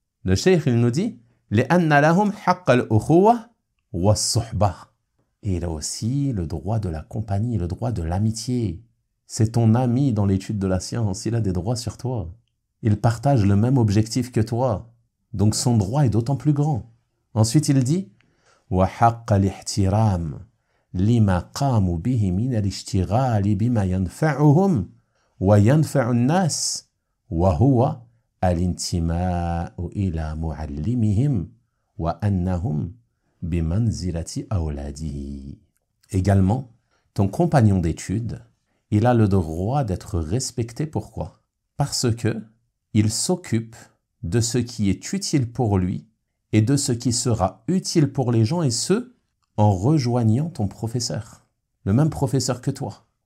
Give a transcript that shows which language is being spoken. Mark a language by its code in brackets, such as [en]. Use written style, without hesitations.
[fr] Le cheikh, il nous dit « [ar] لِأَنَّ لَهُمْ حَقَّ الْأُخُوَّةِ وَالصُّحْبَةِ [fr] » Et il a aussi le droit de la compagnie, le droit de l'amitié. C'est ton ami dans l'étude de la science, il a des droits sur toi. Il partage le même objectif que toi. Donc son droit est d'autant plus grand. Ensuite, il dit [ar] وَحَقَّ الْإِحْتِرَامِ لِمَا قَامُوا بِهِ مِنَ الْإِشْتِغَالِ بِمَا يَنْفَعُهُمْ وَيَنْفَعُ النَّاسِ وَهُوَ الْإِنْتِمَاءُ إِلَى مُعَلِّمِهِمْ وَأَنَّهُمْ بِمَنْزِلَةِ أَوْلَادِهِ. [fr] Également, ton compagnon d'études, il a le droit d'être respecté. Pourquoi? Parce que il s'occupe de ce qui est utile pour lui et de ce qui sera utile pour les gens, et ce, en rejoignant ton professeur, le même professeur que toi.